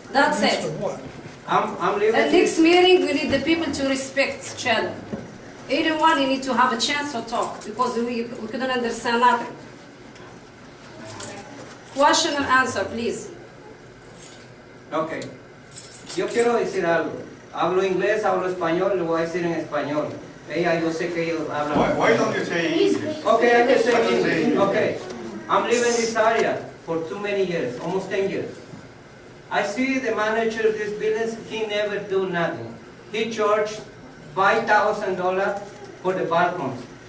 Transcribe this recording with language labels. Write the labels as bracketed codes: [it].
[en] That's it. I'm leaving. At next meeting, we need the people to respect each other. Anyone, you need to have a chance to talk, because we couldn't understand nothing. Question and answer, please. [es] Ok. Yo quiero decir algo. Hablo inglés, hablo español, le voy a decir en español. Yo sé que ellos hablan. [en] Why don't you say English? Okay, I can say English. Okay. I'm living in this area for too many years, almost 10 years. I see the manager of this business, he never do nothing. He charged $5,000 for the balconies.